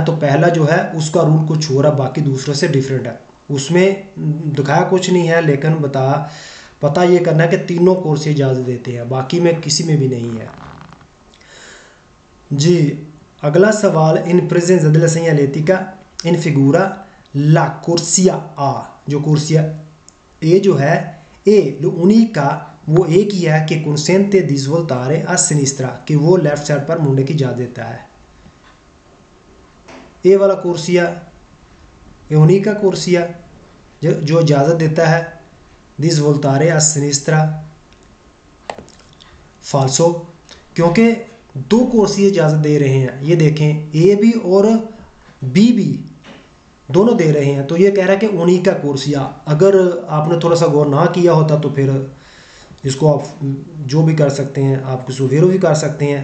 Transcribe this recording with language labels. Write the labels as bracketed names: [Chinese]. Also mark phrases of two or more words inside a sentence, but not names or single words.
[Hindi] तो पहला जो है उसका रूल कुछ हो रहा, बाकी दूसरों से डिफरेंट है, उसमें दिखाया कुछ नहीं है, लेकिन पता ये करना है कि तीनों कोर्स इजाज़त देते हैं, बाकी में किसी में भी नहीं है। [Italian] जी अगला सवाल, in presenza della segnaletica in figura la corsia A, [Hindi] जो कोर्सिया ए जो है [Italian] è l'unica, [Hindi] वो एक ही है कि [Italian] consente di svoltare a sinistra, [Hindi] कि वो लेफ्ट साइड पर मुड़ने की इजाज़त देता है। ए वाला कोर्सिया लुउनिका कोर्सिया जो इजाज़त देता है [Italian] di svoltare a sinistra, [Hindi] फाल्सो, क्योंकि दो कोर्सिए इजाज़त दे रहे हैं, ये देखें ए भी और बी भी दोनों दे रहे हैं, तो ये कह रहा है कि उन्हीं का कोर्सिया। अगर आपने थोड़ा सा गौर ना किया होता तो फिर इसको आप जो भी कर सकते हैं, आप इसको वेरो भी कर सकते हैं।